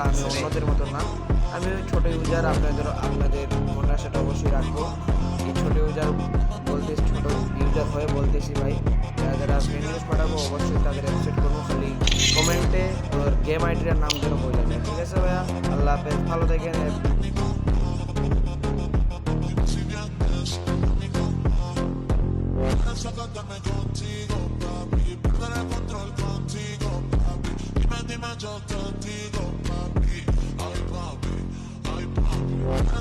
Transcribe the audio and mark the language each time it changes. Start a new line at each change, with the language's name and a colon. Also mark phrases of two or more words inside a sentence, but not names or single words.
Bangla: আমি অন্যদের মতো না, আমি ওই ছোটো ইউজার, আপনাদের মনের আশাটা অবশ্যই রাখবো। এই ছোটো ইউজার বলতে ছোটো ইউজার হয়ে বলতেছি ভাই, যারা যারা
English: friend request
Bangla: পাঠাবো অবশ্যই তাদের অ্যাকসেপ্ট করবো, খালি কমেন্টে ওর
English: game ID
Bangla: নাম যেন বলে দেয়। ঠিক আছে ভাইয়া,
Arabic: الله حافظ,
Bangla: ভালো থাকেন।
Spanish: Sácame contigo, papi, perder el control contigo, papi. Dime, yo te digo, papi. Ay, papi, ay, papi.